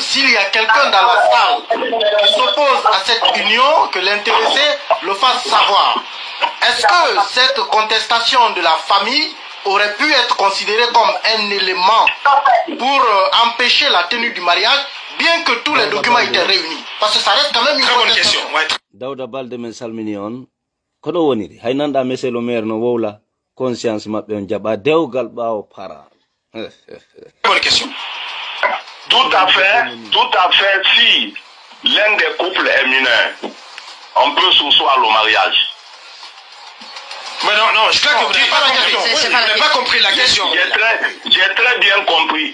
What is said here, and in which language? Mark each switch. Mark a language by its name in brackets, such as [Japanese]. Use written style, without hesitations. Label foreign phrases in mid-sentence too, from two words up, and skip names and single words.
[French] S'il y a quelqu'un dans la salle qui s'oppose à cette union, que l'intéressé le fasse savoir. Est-ce que cette contestation de la famille aurait pu être considérée comme un élément pour empêcher la tenue du mariage, bien que tous les documents étaient réunis? Parce que ça reste quand même une très bonne question. [Fula] Dawda Balde men salmini on kono woniri hay nanda [French] monsieur le maire [Fula] no wowla conscience mabɓe on jaɓa dewgal ɓawo para. [French] Bonne question. Tout à fait, si l'un des couples est mineur, on peut souscrire le mariage. Mais non, je crois que vous n'avez pas compris. Vous n'avez pas compris la question. J'ai très bien compris.